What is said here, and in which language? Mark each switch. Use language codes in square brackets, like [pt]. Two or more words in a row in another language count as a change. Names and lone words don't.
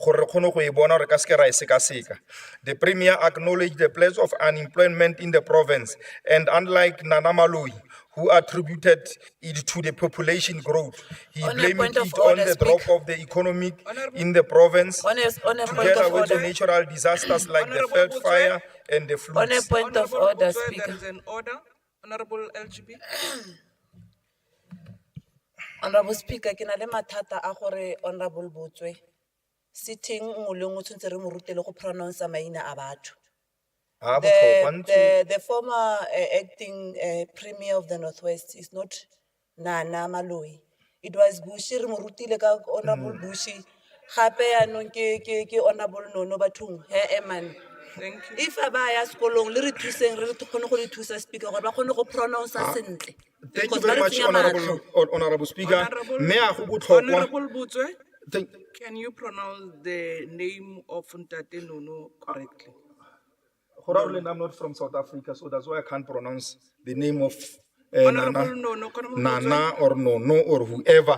[en] The Premier acknowledged the place of unemployment in the province, and unlike Nana Maloi, who attributed it to the population growth, he blamed it on the drop of the economy in the province, together with the natural disasters like the veld fire and the floods. On a point of order, Butswe, Speaker. there is an order. Honorable LGB. Honorable Speaker, [tn] ke na le mathata a gore Honorable Butswe sitting nngwe le nngwe tshwantse re mo rutele go pronounce maina a batho. [en] The former acting Premier of the Northwest is not Nana Maloi. It was Bushi, [tn] re mo rutile ka Honorable Bushi. Gape yaanong ke Honorable Nono bathong. [en] Man. Thank you. [tn] If a ba ya sekolong le re thuseng re kgone go le thusa Speaker gore ba kgone go pronounce sentle. [en] Thank you Because [tn] ba [en] very [tn] re [en] much, [tn] tsenya matlho. [en] Honorable Speaker. May I go Honorable Butswe, Thank- can you pronounce the name of Ntate Nono correctly? I'm not from South Africa, so that's why I can't pronounce the name of Honorable Nono, Honorable Nana or Nono or whoever.